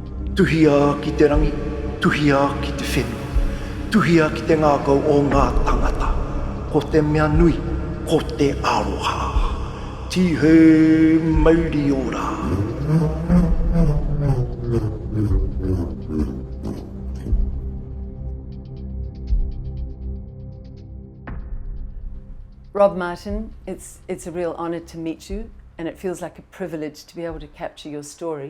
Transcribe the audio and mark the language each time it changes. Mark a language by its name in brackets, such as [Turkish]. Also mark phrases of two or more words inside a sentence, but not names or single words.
[Māori] Tuhia ki te rangi, tuhia ki te whenua, tuhia ki te ngākau o ngā tangata, ko te mea nui, ko te aroha. Tihe mauri ora. [English] Rob Martin, it's a real honour to meet you, and it feels like a privilege to be able to capture your story.